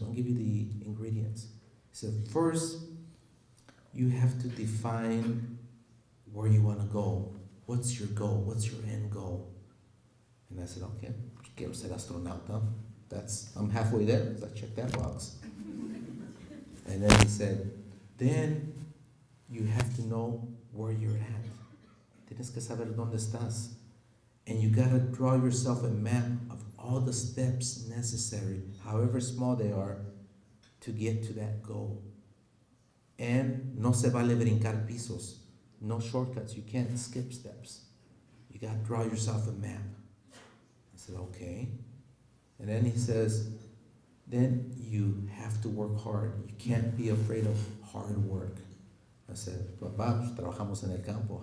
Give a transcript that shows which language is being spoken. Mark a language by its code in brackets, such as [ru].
[en] We'll give you the ingredients. He said, "First, you have to define where you want to go. What's your goal? What's your end goal?" And I said, "Okay, [es] quiero ser astronauta. [en] I'm halfway there, so I checked that box." And then he said, "Then you have to know where you're at. [es] Tienes que saber dónde estás. [en] And you gotta draw yourself a map of all the steps necessary, however small they are, to get to that goal. [es] And no se vale brincar pisos. [en] No shortcuts. You can't skip steps. You gotta draw yourself a map." I said, "Okay." And then he says, "Then you have to work hard. You can't be afraid of hard work." [es] I said, "Papá, pues trabajamos en el campo.